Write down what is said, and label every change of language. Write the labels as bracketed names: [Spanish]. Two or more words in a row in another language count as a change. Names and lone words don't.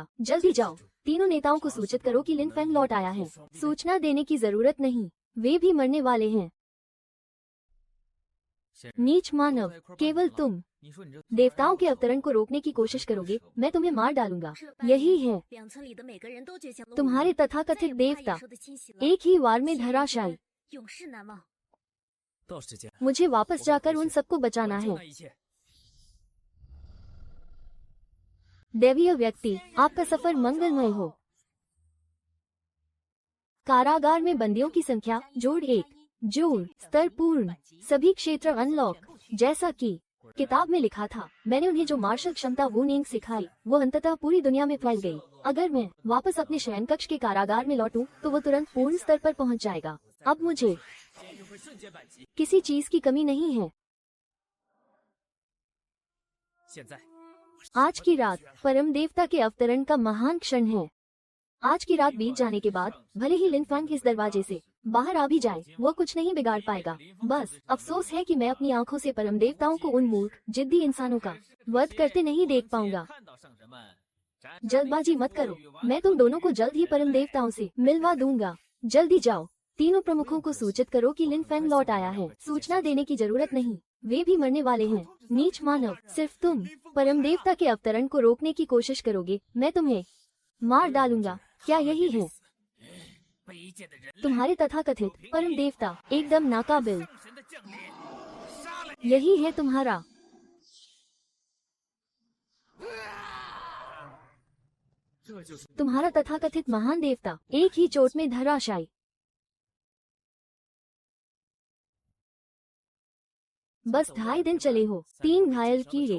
[Hindi] जल्दी जाओ। तीनों नेताओं को सूचित करो कि लिन फैंग लौट आया है। सूचना देने की जरूरत नहीं, वे भी मरने वाले हैं। नीच मानव, केवल तुम देवताओं के अवतरण को रोकने की कोशिश करोगे, मैं तुम्हें मार डालूंगा। यही है [Chinese] 两村里的每个人都觉醒了武能， [Hindi] तुम्हारे [Chinese] 再 [Hindi] तथाकथित [Chinese] 也不怕 [Hindi] देवता [Chinese] 野兽的侵袭了。 [Hindi] एक ही वार में धराशायी। [Chinese] 永世难忘。到时间， [Hindi] मुझे वापस जाकर उन सबको बचाना [Chinese] 完 [Hindi] है। [Chinese] 成那一切。 [Hindi] दैवीय व्यक्ति, आपका सफर मंगलमय हो। कारागार में बंदियों की संख्या जोड़ 1। जोड़ स्तर पूर्ण। सभी क्षेत्र अनलॉक। जैसा कि किताब में लिखा था, मैंने उन्हें जो मार्शल क्षमता वूनिंग सिखाई वो अंततः पूरी दुनिया में फैल गई। अगर मैं वापस अपने शयन कक्ष के कारागार में लौटूं तो वो तुरंत पूर्ण स्तर पर पहुंच जाएगा। अब मुझे [Chinese] 监狱会瞬间反击。 [Hindi] किसी चीज की कमी नहीं है। [Chinese] 现在， [Hindi] आज की रात परम देवता के अवतरण का महान क्षण है। आज की रात बीत जाने के बाद भले ही लिन फैंग इस दरवाजे से बाहर आ भी जाए, वो कुछ नहीं बिगाड़ पाएगा। बस अफसोस है कि मैं अपनी आंखों से परम देवताओं को उन मूर्ख जिद्दी इंसानों का वध करते नहीं देख पाऊंगा। [Chinese] 看到圣人们， [Hindi] जल्दबाजी मत करो, मैं तुम दोनों को जल्द ही परम देवताओं से मिलवा दूंगा। जल्दी जाओ। तीनों प्रमुखों को सूचित करो कि लिन फैंग लौट आया है। सूचना देने की जरूरत नहीं, वे भी मरने वाले हैं। नीच मानव, सिर्फ तुम परम देवता के अवतरण को रोकने की कोशिश करोगे, मैं तुम्हें मार डालूंगा। क्या यही है [Chinese] 卑贱的人类， [Hindi] तुम्हारे तथाकथित परम देवता? एकदम नाकाबिल। [Chinese] 圣神的降临，杀了 [Hindi] यही है तुम्हारा [Chinese] 这就是 [Hindi] तुम्हारा तथाकथित महान देवता, एक ही चोट में धराशायी। बस 2.5 दिन चले हो, 3 घायल कीड़े।